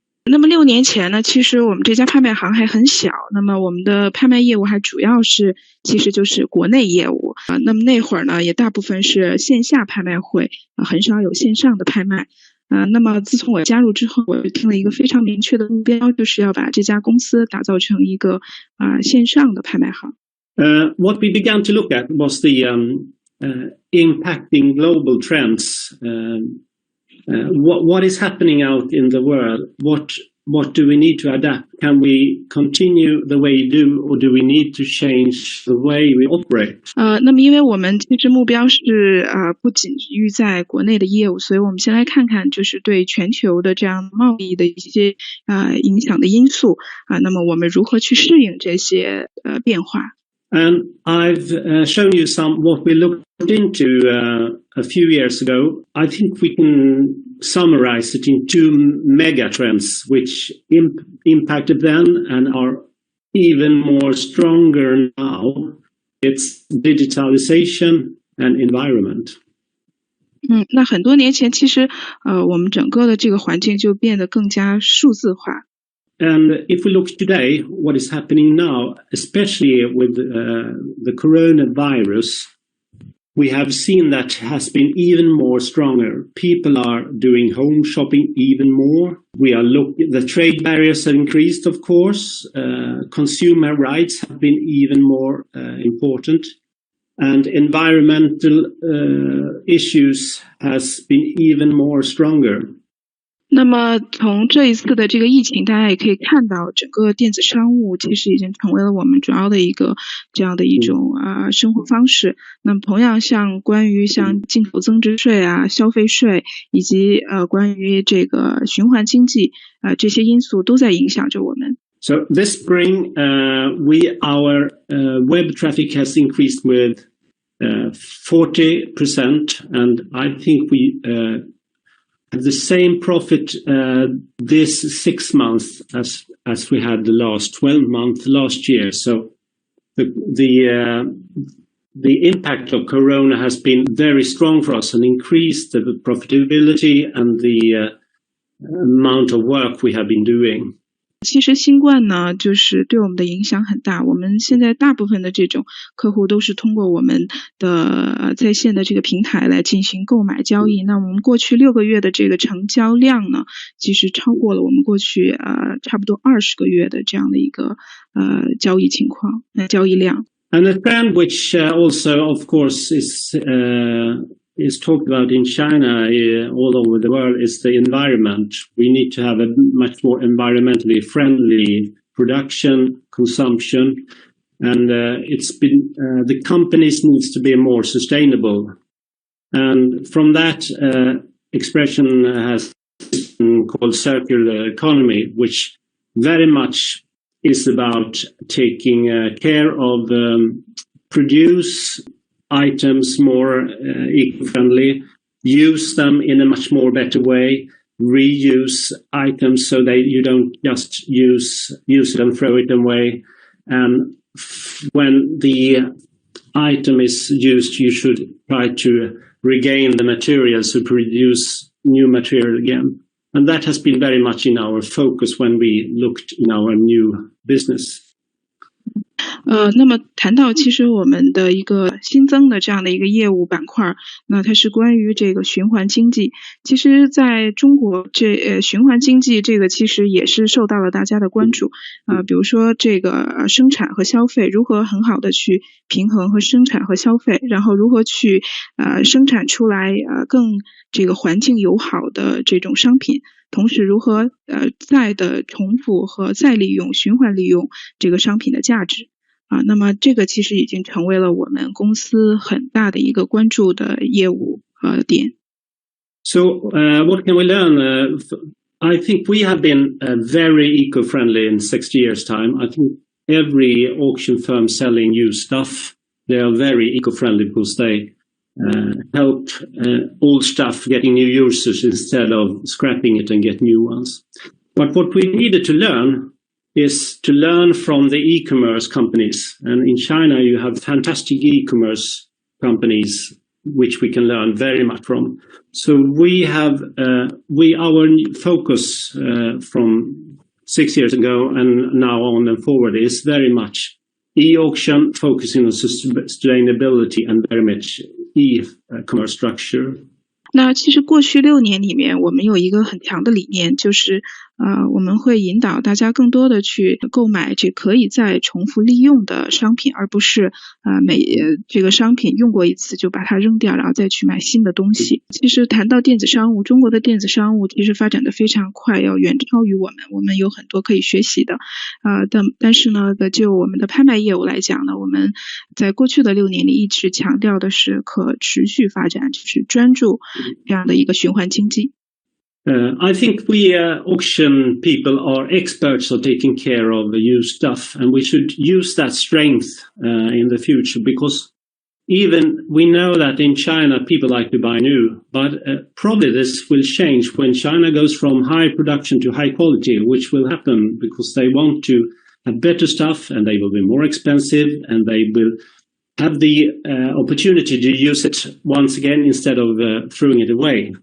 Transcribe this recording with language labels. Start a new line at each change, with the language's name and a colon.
Chinese: 那么6年前呢，其实我们这家拍卖行还很小。那么我们的拍卖业务还主要其实就是国内业务。那么那会儿呢，也大部分是线下拍卖会，很少有线上的拍卖。那么自从我加入之后，我就定了一个非常明确的目标，就是要把这家公司打造成一个线上的拍卖行。
English: What we began to look at was the impacting global trends. What is happening out in the world? What do we need to adapt? Can we continue the way we do, or do we need to change the way we operate?
Chinese: 那么因为我们其实目标是不仅于在国内的业务，所以我们先来看看就是对全球的这样贸易的一些影响的因素那么我们如何去适应这些变化。
English: And I've shown you what we looked into a few years ago. I think we can summarize it in 2 mega trends which impacted then and are even more stronger now. It's digitalization and environment.
Chinese: 那很多年前其实我们整个的这个环境就变得更加数字化。
English: And if we look today, what is happening now, especially with the coronavirus, we have seen that has been even more stronger. People are doing home shopping even more. The trade barriers have increased, of course. Consumer rights have been even more important. And environmental issues has been even more stronger.
Chinese: 那么从这一次的这个疫情，大家也可以看到，整个电子商务其实已经成为了我们主要的一个这样的一种生活方式。那么同样关于进口增值税消费税以及关于这个循环经济这些因素都在影响着我们。
English: So this spring, our web traffic has increased with 40%, and I think we have the same profit this 6 months as we had the last 12 months last year. So the the impact of Corona has been very strong for us and increased the profitability and the amount of work we have been doing.
Chinese: 其实新冠呢，就是对我们的影响很大。我们现在大部分的这种客户都是通过我们的在线的这个平台来进行购买交易。那我们过去6个月的这个成交量呢，其实超过了我们过去差不多20个月的这样的一个交易情况，交易量。
English: And a trend which also, of course, is talked about in China, all over the world, is the environment. We need to have a much more environmentally friendly production, consumption, and it's been the companies needs to be more sustainable. And from that expression has been called circular economy, which very much is about taking care of produce items more eco-friendly, use them in a much more better way, reuse items so that you don't just use it and throw it away. And when the item is used, you should try to regain the material to produce new material again. And that has been very much in our focus when we looked in our new business.
Chinese: 那么谈到其实我们的一个新增的这样的一个业务板块，那它是关于这个循环经济。其实在中国循环经济这个其实也是受到了大家的关注。比如说这个生产和消费如何很好的去平衡和生产和消费，然后如何去生产出来更这个环境友好的这种商品。同时如何再的重复和再利用循环利用这个商品的价值那么这个其实已经成为了我们公司很大的一个关注的业务点。
English: So what can we learn? I think we have been very eco-friendly in 60 years' time. I think every auction firm selling used stuff, they are very eco-friendly because they help old stuff getting new users instead of scrapping it and get new ones. But what we needed to learn is to learn from the e-commerce companies. And in China, you have fantastic e-commerce companies, which we can learn very much from. So we have, our focus from 6 years ago and now on and forward is very much e-auction, focusing on sustainability and very much e-commerce structure.
Chinese: 那其实过去6年里面，我们有一个很强的理念，就是我们会引导大家更多的去购买这可以再重复利用的商品，而不是这个商品用过一次就把它扔掉，然后再去买新的东西。其实谈到电子商务，中国的电子商务其实发展的非常快，要远超于我们，我们有很多可以学习的。但是呢，就我们的拍卖业务来讲呢，我们在过去的6年里一直强调的是可持续发展，就是专注这样的一个循环经济。
English: I think we auction people are experts at taking care of the used stuff, and we should use that strength in the future, because even we know that in China people like to buy new, but probably this will change when China goes from high production to high quality, which will happen because they want to have better stuff and they will be more expensive and they will have the opportunity to use it once again instead of throwing it away.